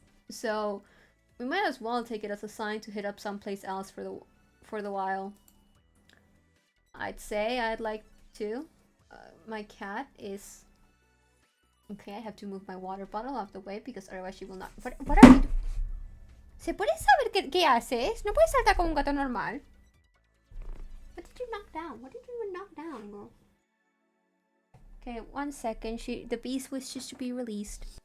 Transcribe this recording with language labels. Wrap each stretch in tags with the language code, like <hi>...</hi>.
<en>So, we might as well take it as a sign to hit up someplace else for the while. I'd say I'd like to. My cat is... Okay, I have to move my water bottle out of the way because otherwise she will not... What are you doing?</en> <es>¿Se puede saber qué haces? No puedes saltar como un gato normal.</es> <en>What did you knock down? What did you even knock down, bro? Okay, 1 second. The beast wishes to be released.</en>